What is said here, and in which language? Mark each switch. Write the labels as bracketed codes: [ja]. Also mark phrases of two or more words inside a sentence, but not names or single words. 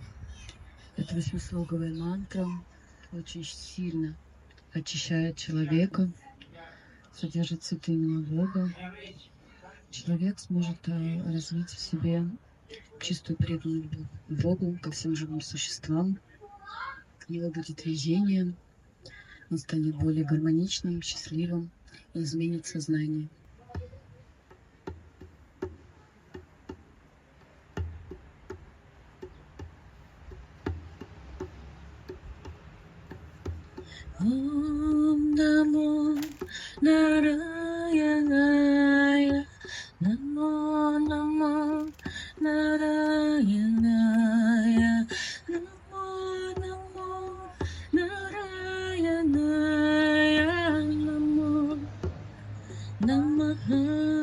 [ru] Это восьмислоговая мантра, очень сильно очищает человека, содержит святыню Бога. Человек сможет развить в себе чистую преданность Богу, ко всем живым существам. У него будет видение, он станет более гармоничным, счастливым и изменит сознание. [sa] ॐ नमो नारायणाय, नमो नमो नारायणाय, नमो नमो नारायणाय, नमो नमः.